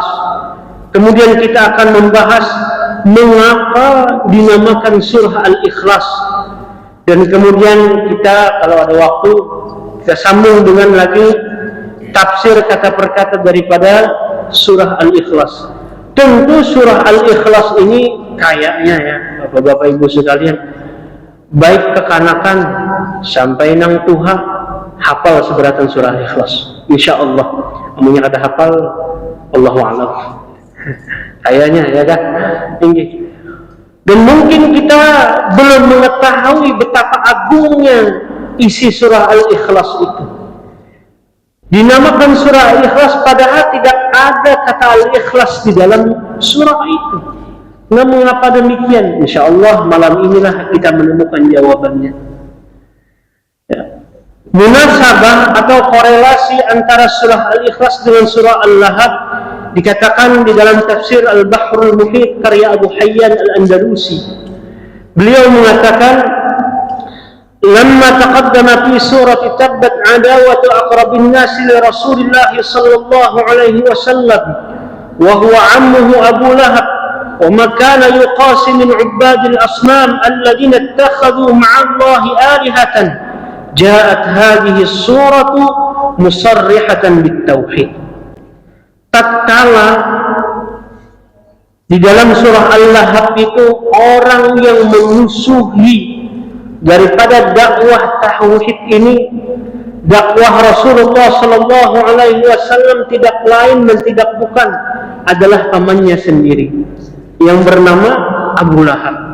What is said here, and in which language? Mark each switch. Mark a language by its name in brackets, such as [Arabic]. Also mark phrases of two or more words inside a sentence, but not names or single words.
[Indonesian] Kemudian kita akan membahas mengapa dinamakan surah Al-Ikhlas. Dan kemudian kita, kalau ada waktu, kita sambung dengan lagi tafsir kata per kata daripada surah Al-Ikhlas. Tentu surah Al-Ikhlas ini kayaknya ya Bapak-bapak Ibu sekalian, baik kekanakan sampai [Banjar] nang tuha [Indonesian] hafal seberatan surah Al-Ikhlas. [Arabic] إن شاء الله, [Banjar] amunya ada hafal, [Arabic] الله أعلم. [Indonesian] Kayaknya ya kan, tinggi. Dan mungkin kita belum mengetahui betapa agungnya isi surah Al-Ikhlas itu. Dinamakan surah Al-Ikhlas padahal tidak ada kata Al-Ikhlas di dalam surah itu. Nah, mengapa demikian? [Arabic] إن شاء الله [Indonesian] malam inilah kita menemukan jawabannya. Ya. Munasabah atau korelasi antara surah Al-Ikhlas dengan surah Al-Lahab dikatakan di dalam tafsir Al-Bahrul Muhit karya Abu Hayyan Al-Andalusi. Beliau mengatakan, [Arabic] "لما تقدم في سورة تبت عداوة أقرب الناس لرسول الله صلى الله عليه وسلم وهو عمه أبو لهب وما كان يقاسي من عباد الأصنام الذين اتخذوا مع الله آلهة جاءت هذه السورة مصرحة بالتوحيد." [Indonesian] Tatkala di dalam surah Al-Lahab itu orang yang memusuhi daripada dakwah tauhid ini, dakwah Rasulullah [Arabic] صلى الله عليه وسلم [Indonesian] tidak lain dan tidak bukan adalah pamannya sendiri yang bernama Abu Lahab.